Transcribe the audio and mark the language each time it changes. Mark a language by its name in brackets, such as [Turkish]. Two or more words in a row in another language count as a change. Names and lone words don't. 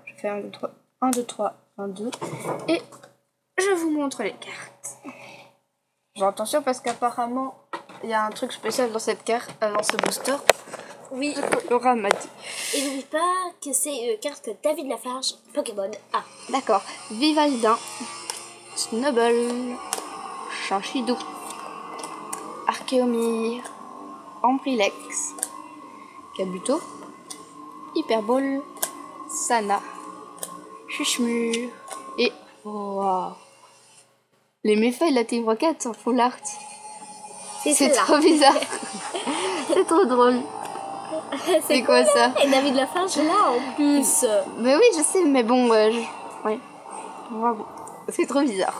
[French] Je fais 1, 2, 3, 1, 2, 3, 1, 2. Et je vous montre les cartes. J'ai attention parce qu'apparemment, il y a un truc spécial dans cette carte, dans ce booster. Oui, Laura m'a dit. et n'oublie pas que c'est une carte David Lafarge, Pokémon A. D'accord. Vivaldin, Snubble, Chanchidou, Archéomir, Ambrilex, Kabuto, Hyperball, Sana, Chuchmur et... Wow. Les méfaits de la Team Rocket sont [English] full art. [French] C'est trop bizarre. C'est trop drôle. C'est quoi ça? Et David Lafarge là en plus. Mais oui, je sais, mais bon, ouais. Bravo. C'est trop bizarre.